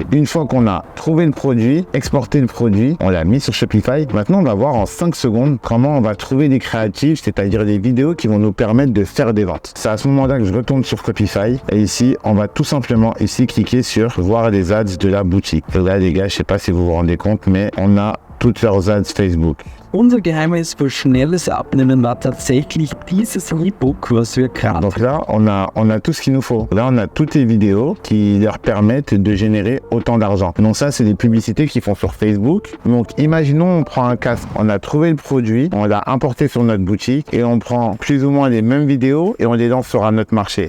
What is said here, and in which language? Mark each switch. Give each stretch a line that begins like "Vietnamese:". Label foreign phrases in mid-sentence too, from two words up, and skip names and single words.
French: Une fois qu'on a trouvé le produit, exporté le produit, on l'a mis sur Shopify. Maintenant, on va voir en 5 secondes comment on va trouver des créatifs, c'est-à-dire des vidéos qui vont nous permettre de faire des ventes. C'est à ce moment-là que je retourne sur Shopify et ici, on va tout simplement ici cliquer sur voir les ads de la boutique. Et là, les gars, je sais pas si vous vous rendez compte, mais on a toutes leurs ads Facebook.
German: Unser Geheimnis für schnelles Abnehmen war tatsächlich dieses E-Book, was wir gerade.
French: Donc là, on a tout ce qu'il nous faut. Là, on a toutes les vidéos qui leur permettent de générer autant d'argent. Donc ça, c'est des publicités qu'ils font sur Facebook. Donc imaginons, on prend un casque, on a trouvé le produit, on l'a importé sur notre boutique et on prend plus ou moins les mêmes vidéos et on les lance sur un autre marché.